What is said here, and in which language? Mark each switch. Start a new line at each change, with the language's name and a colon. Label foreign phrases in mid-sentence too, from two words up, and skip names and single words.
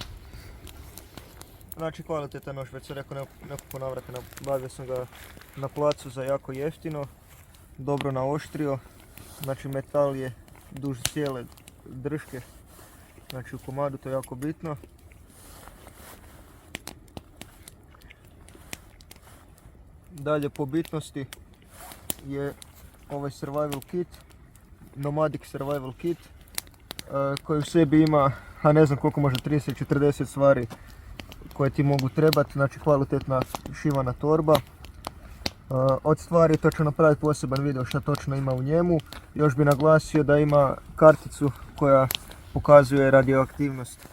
Croatian: Znači, kvalitetan nož, već sam rekao nekoliko navrata, nabavio sam ga na placu za jako jeftino, dobro naoštrio. Znači, metal je duž cijele drške, znači u komadu, to je jako bitno. Dalje po bitnosti je ovaj
English: survival kit,
Croatian: Nomadic
English: survival kit,
Croatian: koji u sebi ima, a ne znam koliko, možda 30-40 stvari koje ti mogu trebati, znači kvalitetna šivana torba. Od stvari to ću napraviti poseban video šta točno ima u njemu. Još bi naglasio da ima karticu koja pokazuje radioaktivnost.